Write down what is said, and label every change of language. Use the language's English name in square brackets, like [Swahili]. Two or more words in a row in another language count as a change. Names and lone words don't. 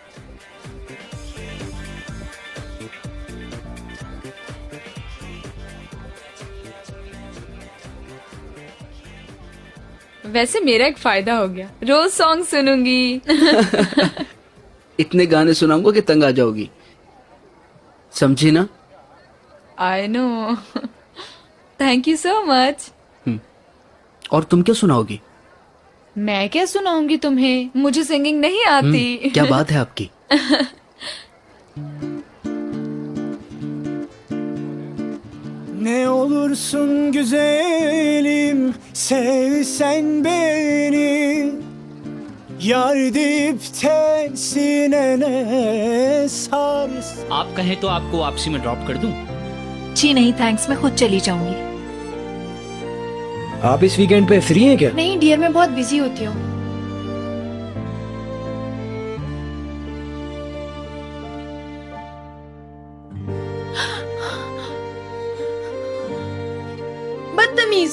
[Hindi] वैसे मेरा एक फायदा हो गया, रोज सॉन्ग सुनूंगी। इतने गाने सुनाऊंगा कि तंग आ जाओगी, समझी ना? [English] I know. Thank you so much. [Hindi] और तुम क्या सुनाओगी? मैं क्या सुनाऊंगी तुम्हें, मुझे सिंगिंग नहीं आती। क्या बात है आपकी। [Turkish] Ne olursun güzelim, sevsen beni, yar deyip de sinene sarsın. [Hindi] आप कहें तो आपको वापसी में ड्रॉप कर दूं? जी नहीं थैंक्स, मैं खुद चली जाऊंगी। आप इस वीकेंड पे फ्री हैं क्या? नहीं डियर, मैं बहुत बिजी होती हूँ। बदतमीज।